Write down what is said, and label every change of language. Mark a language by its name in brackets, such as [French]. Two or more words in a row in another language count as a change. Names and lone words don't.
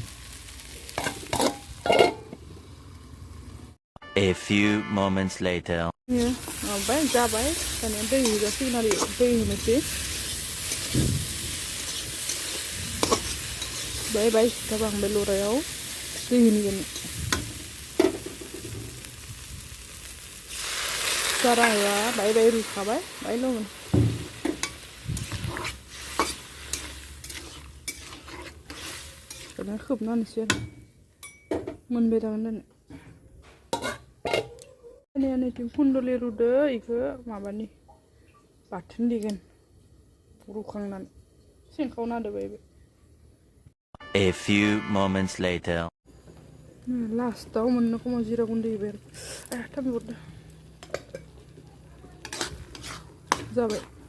[English] A few moments later. [Bodo] माबाय जाबाय दानिया दै होजासिगोन आरो दै होनोसै बाय सिथा बांबाय लरायाव दै होनगोन बारा होआ बाय रुखाबाय बायल' होगोन दानिया खोबना होनोसै आरो मोनबाय थागोन दानिया नैथिं खुन्दुलि रुदो इखो माबानि बाथोन देगोन रुखांनानै सिंखावना होदो बाय [English] A few moments later. [Bodo] लास्टाव मोननो खमाव जिरा गुन्दै होबाय आरो थाब हरदो जाबाय